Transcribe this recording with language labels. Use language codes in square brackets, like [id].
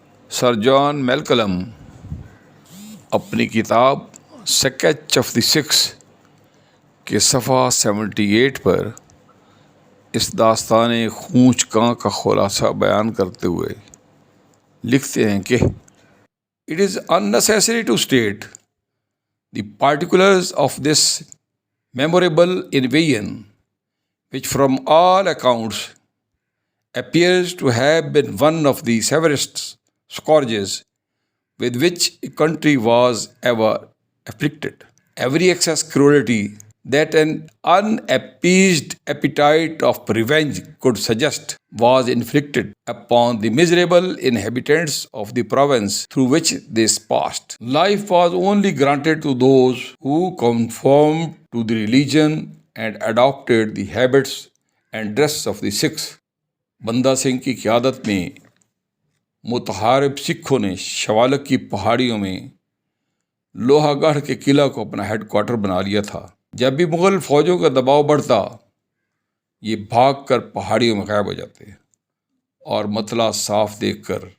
[ur] سر جان میلکلم اپنی کتاب sketch of the six کے صفحہ 78 پر اس داستان خونچ کاں کا خلاصہ بیان کرتے ہوئے لکھتے ہیں کہ [en] It is unnecessary to state the particulars of this memorable invasion, which from all accounts appears to have been one of the severest scourges with which a country was ever afflicted. Every excess cruelty that an unappeased appetite of revenge could suggest was inflicted upon the miserable inhabitants of the province through which they passed. Life was only granted to those who conformed to the religion and adopted the habits and dress of the Sikhs. [ur] بندہ سنگھ کی قیادت میں متحارب سکھوں نے شوالک کی پہاڑیوں میں لوہا گڑھ کے قلعہ کو اپنا ہیڈ کوارٹر بنا لیا تھا۔ جب بھی مغل فوجوں کا دباؤ بڑھتا، یہ بھاگ کر پہاڑیوں میں غائب ہو جاتے اور مطلع صاف دیکھ کر